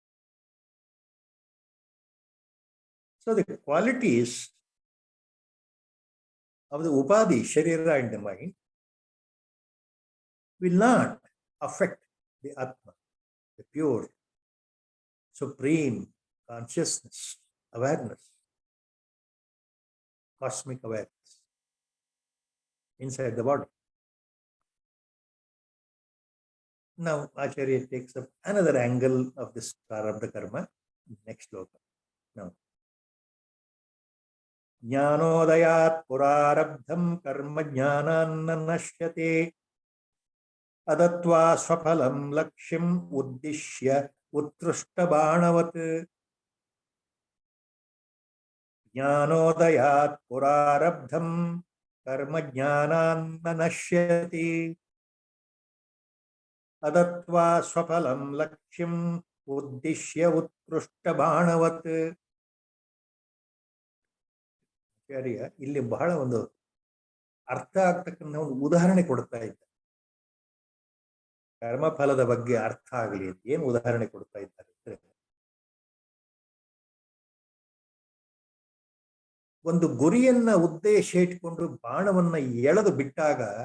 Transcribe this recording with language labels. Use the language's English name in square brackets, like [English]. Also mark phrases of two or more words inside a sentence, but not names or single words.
[English] So the qualities of the Upadhi, Sharira and the mind will not affect the Atma, the pure, supreme consciousness, awareness, cosmic awareness inside the body. Now, Acharya takes up another angle of this [Sanskrit] प्रारब्ध कर्म, [English] next sloka. Now, [Sanskrit] ज्ञानोदयात् पुरारब्धं कर्म ज्ञानान्न नश्यते अदत्वा स्वफलं लक्ष्यम् उद्दिश्य उत्सृष्टबाणवत्. ज्ञानोदयात् पुरारब्धं कर्म ज्ञानान्न नश्यते अदत्वा स्वफलं लक्ष्यम् उद्दिश्य उत्सृष्टबाणवत्. [Kannada] ಇಲ್ಲಿ ಬಹಳ ಒಂದು ಅರ್ಥ ಆಗ್ತಕ್ಕಂಥ ಒಂದು ಉದಾಹರಣೆ ಕೊಡ್ತಾ ಇದ್ದಾರೆ. ಕರ್ಮಫಲದ ಬಗ್ಗೆ ಅರ್ಥ ಆಗಲಿ ಏನು ಉದಾಹರಣೆ ಕೊಡ್ತಾ ಇದ್ದಾರೆ ಅಂದ್ರೆ, ಒಂದು ಗುರಿಯನ್ನ ಉದ್ದೇಶ ಇಟ್ಕೊಂಡು ಬಾಣವನ್ನ ಎಳೆದು ಬಿಟ್ಟಾಗ,